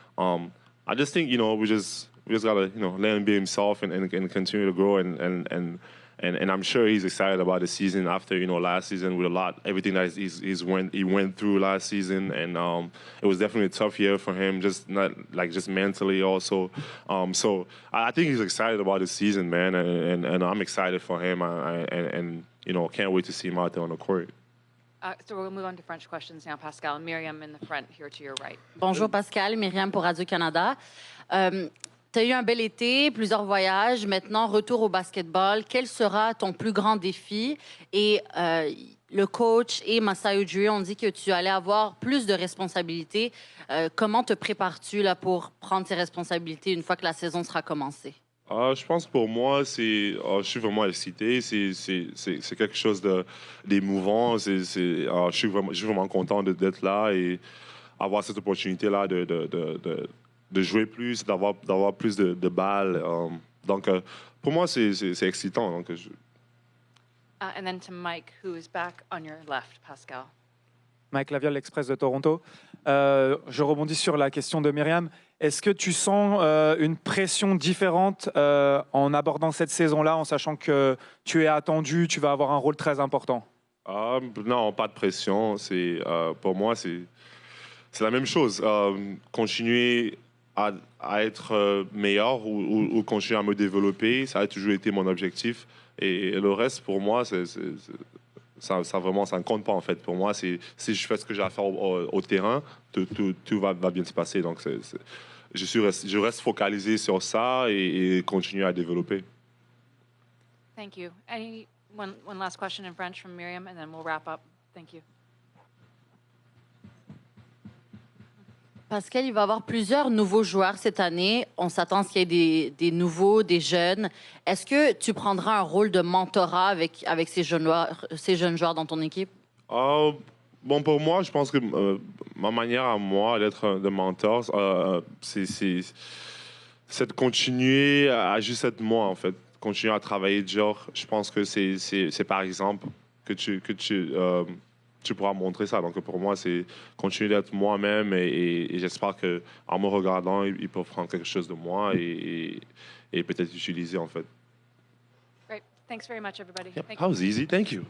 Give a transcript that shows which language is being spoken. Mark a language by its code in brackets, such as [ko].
[en] I just think, we just gotta, let him be himself and continue to grow and I'm sure he's excited about the season after, last season with everything that he went through last season, and it was definitely a tough year for him, just mentally also. So I think he's excited about the season, man, and I'm excited for him, and can't wait to see him out there on the court. So we'll move on to French questions now, Pascal. Miriam in the front here to your right. [fr] Bonjour Pascal, Myriam pour Radio-Canada. Tu as eu un bel été, plusieurs voyages, maintenant retour au basketball. Quel sera ton plus grand défi? Et le coach et Masai Ujiri ont dit que tu allais avoir plus de responsabilités. Comment te prépares-tu là, pour prendre ces responsabilités une fois que la saison sera commencée? Je pense que pour moi, je suis vraiment excité. C'est quelque chose d'émouvant. Je suis vraiment content d'être là et avoir cette opportunité-là de jouer plus, d'avoir plus de balles. Donc, pour moi, c'est excitant. Donc, [en] And then to Mike, who is back on your left, Pascal. [fr] Mike Laviole, l'Express de Toronto. Je rebondis sur la question de Myriam. Est-ce que tu sens une pression différente en abordant cette saison-là, en sachant que tu es attendu, tu vas avoir un rôle très important? Non, pas de pression. Pour moi, c'est la même chose. Continuer à être meilleur ou continuer à me développer, ça a toujours été mon objectif. Et le reste, pour moi, ça ne compte pas, en fait. Pour moi, si je fais ce que j'ai à faire au terrain, tout va bien se passer. Donc, je reste focalisé sur ça et continuer à développer. [en] Thank you. One last question in French from Miriam, and then we'll wrap up. Thank you. [fr] Pascal, il va y avoir plusieurs nouveaux joueurs cette année. On s'attend à ce qu'il y ait des nouveaux, des jeunes. Est-ce que tu prendras un rôle de mentorat avec ces jeunes joueurs dans ton équipe? Bon, pour moi, je pense que ma manière à moi d'être de mentor, c'est de continuer à juste être moi, en fait. Continuer à travailler dur. Je pense que c'est par exemple que tu pourras montrer ça. Donc, pour moi, c'est continuer d'être moi-même et j'espère qu'en me regardant, ils peuvent prendre quelque chose de moi et peut-être utiliser, en fait. [en] Great. Thanks very much, everybody. Yep, that was easy. Thank you.